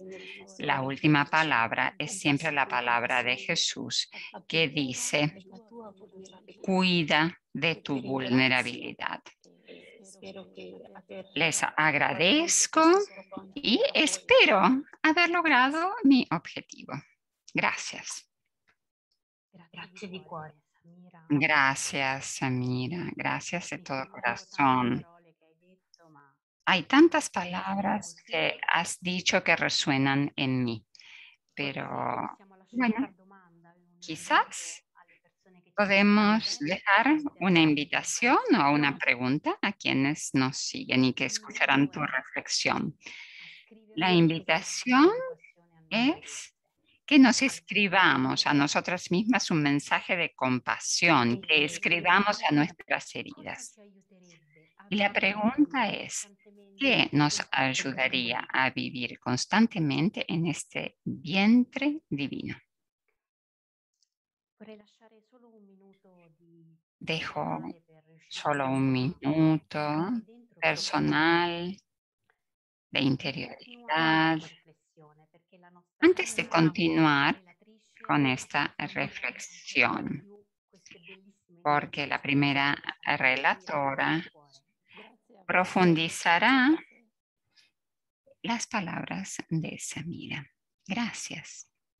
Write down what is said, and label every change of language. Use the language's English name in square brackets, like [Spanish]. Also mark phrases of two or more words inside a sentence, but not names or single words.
[Spanish] La última palabra es siempre la palabra de Jesús que dice: cuida de tu vulnerabilidad. Les agradezco y espero haber logrado mi objetivo. Gracias. [Italian] Grazie di cuore, Samira. [Spanish] Gracias, Samira. Gracias de todo corazón. [Italian] Parole che hai detto, ma [Spanish] Hay tantas palabras que has dicho que resuenan en mí, pero [Italian] possiamo lasciare una [Spanish] bueno, [Italian] domanda in un [Spanish] quizás [Italian] minuto alle persone che ci [Spanish] podemos [Italian] seguono. [Spanish] dejar una invitación o una pregunta a quienes nos siguen y que escucharán tu reflexión. [Italian] A scrivere [Spanish] La [Italian] una [Spanish] invitación [Italian] compassione a noi [Spanish] es [Italian] stesse. [Spanish] que nos escribamos a nosotras mismas un mensaje de compasión, que escribamos a nuestras [Italian] Cosa [Spanish] heridas. [Italian] ci aiuterebbe a [Spanish] Y la [Italian] vivere [Spanish] pregunta es: ¿qué [Italian] costantemente [Spanish] nos [Italian] questo [Spanish] ayudaría [Italian] vientre [Spanish] a vivir constantemente en este vientre divino? [Italian] Vorrei lasciare solo un minuto di [Spanish] Dejo [Italian] personale per riuscire [Spanish] solo [Italian] a [Spanish] un minuto [Italian] portare dentro questa [Spanish] personal de [Italian] e continuare [Spanish] interioridad [Italian] questa riflessione, perché la nostra [Spanish] antes de [Italian] anima [Spanish] continuar [Italian] relatrice [Spanish] con esta [Italian] ancora di [Spanish] reflexión, [Italian] più queste bellissime [Spanish] porque la [Italian] informazioni [Spanish] primera [Italian] che ci fanno aprire [Spanish] relatora [Italian] il cuore. [Spanish] profundizará las palabras de Samira. Gracias.